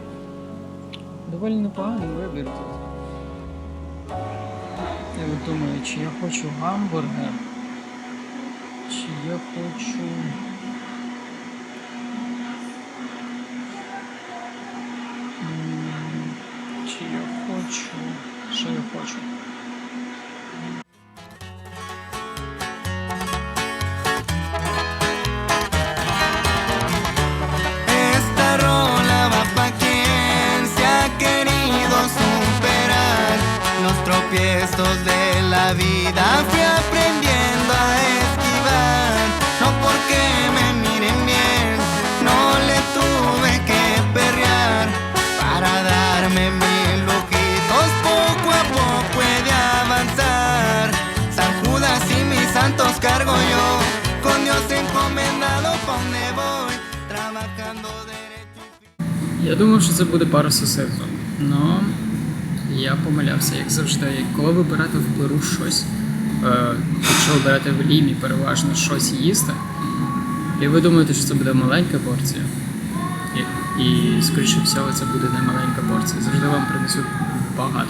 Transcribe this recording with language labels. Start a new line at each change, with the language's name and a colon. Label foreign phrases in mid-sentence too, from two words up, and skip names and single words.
Ukrainian: Доволі непоганий вибір тут. Я от думаю, чи я хочу гамбургер, чи я хочу... Чи я хочу... Що я хочу?
Spanish: Esta rola va pa' quien se ha querido superar los tropiezos de la vida. Fui aprendiendo a esquivar, no porque me miren bien, no le tuve que perrear para darme mil lujitos. Poco a poco he de avanzar. San Judas y mis santos cargo yo, con Dios encomendado pa' donde voy, trabajando derecho.
Ukrainian: Я думав, що це буде пара сосисок, но я помилявся, як завжди. Коли ви берете в Перу щось, якщо ви берете в Лімі переважно щось їсти, і ви думаєте, що це буде маленька порція, і скоріше всього це буде не маленька порція, завжди вам принесуть багато.